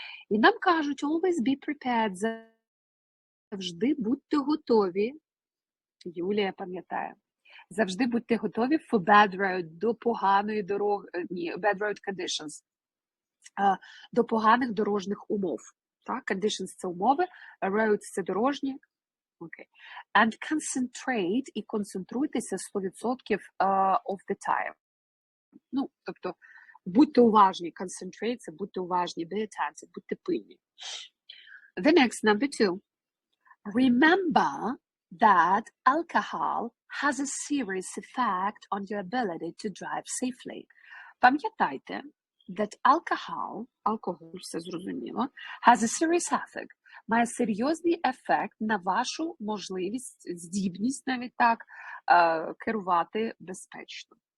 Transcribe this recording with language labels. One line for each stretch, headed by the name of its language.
Ukrainian: І нам кажуть,
English: always be prepared,
Ukrainian: завжди будьте готові, Юлія пам'ятає, завжди будьте готові
English: for bad road,
Ukrainian: до поганої дороги,
English: bad road conditions,
Ukrainian: до поганих дорожніх умов. Так, conditions – це умови, roads – це дорожні.
English: Okay. And concentrate,
Ukrainian: і концентруйтеся
English: 100% of the time.
Ukrainian: Ну, тобто, будьте уважні, concentrate, це будьте уважні,
English: be attentive,
Ukrainian: будьте пильні.
English: The next, number 2. Remember that alcohol has a serious effect on your ability to drive safely.
Ukrainian: Пам'ятайте, that алкоголь, все зрозуміло,
English: has a serious effect,
Ukrainian: має серйозний ефект на вашу можливість, здібність навіть так, керувати безпечно.